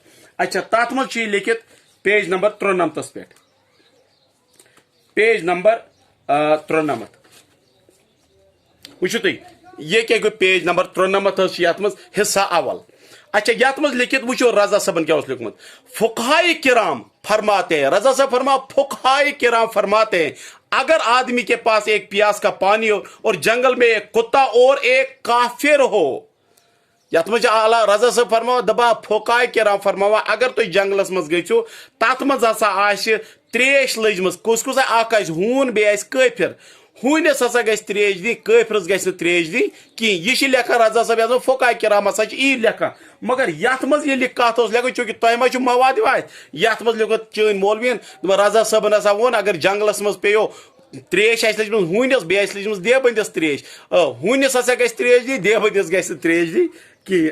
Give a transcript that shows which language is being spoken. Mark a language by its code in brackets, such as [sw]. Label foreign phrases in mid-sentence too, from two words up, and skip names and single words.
[ks] اچھا تتھ منٛز چھُ یہِ لیکھِتھ پیج نمبر 93 پٮ۪ٹھ پیج نمبر 93 وٕچھِو تُہۍ [ur] یہ کیا [ks] گو پیج نمبر 93 یتھ منٛز حصہ اول. اچھا یتھ منٛز لیکھِتھ وٕچھو رضا صٲبن کیا اوس لیوکھمُت [ur] فقہائے کرام فرماتے ہیں رضا صاحب فرما فقہائے کرام فرماتے ہیں اگر آدمی کے پاس ایک پیاس کا پانی ہو اور جنگل میں ایک کتا اور ایک کافر ہو [ks] یتھ منٛز چھِ اعلیٰ رضا صٲب فرماوان دپان فقہائے کرام فرماوان اگر تُہۍ جنگلس منٛز گٔژھِو تتھ منٛز ہسا آسہِ تریش لٔجمٕژ کُس کُس اکھ آسہِ ہوٗن بیٚیہِ آسہِ کٲفِر ہوٗنِس ہسا گژھِ تریش دِنۍ کٲفرس گژھِ نہٕ تریش دِنۍ کِہیٖنۍ. یہِ چھِ لیکھان رضا صٲب یتھ منٛز فقہائے کرام ہسا چھِ یی لیکھان مگر یتھ منٛز ییٚلہِ کتھ اوس لیکھُن چوٗنکہِ تۄہہِ ما چھُو مواد واتہِ یتھ منٛز لیوٚکھُن چٲنۍ مولوین دپان رضا صٲبن ہسا ووٚن اگر جنگلس منٛز پیٚیو تریش آسہِ لٔجمٕژ ہوٗنِس بیٚیہِ آسہِ لٔجمٕژ دیوبندس تریش ہوٗنِس ہسا گژھِ تریش دِنۍ دیوبندس گژھِ نہٕ تریش دِنۍ کِہیٖنۍ.